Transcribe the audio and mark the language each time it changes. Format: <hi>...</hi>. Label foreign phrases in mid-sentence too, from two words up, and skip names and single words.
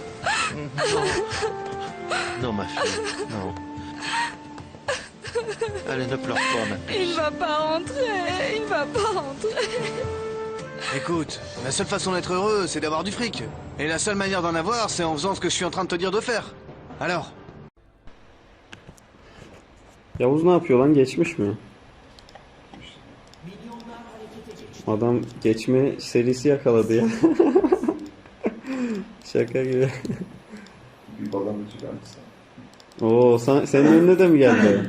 <fr>Non, ma fille, non. Allez, ne pleure pas, ma fille. Il ne va pas rentrer, il ne va pas rentrer. Écoute, la seule façon d'être heureux, c'est d'avoir du fric. Et la seule manière d'en avoir, c'est en faisant ce que je suis en train de te dire de faire. Alors?</fr> <tr>Yavuz ne yapıyor lan? Geçmiş mi? Adam geçme serisi yakaladı ya. Şaka gibi. Bir balonu çıkarmışsın. Oo, senin önüne de mi geldi?</tr>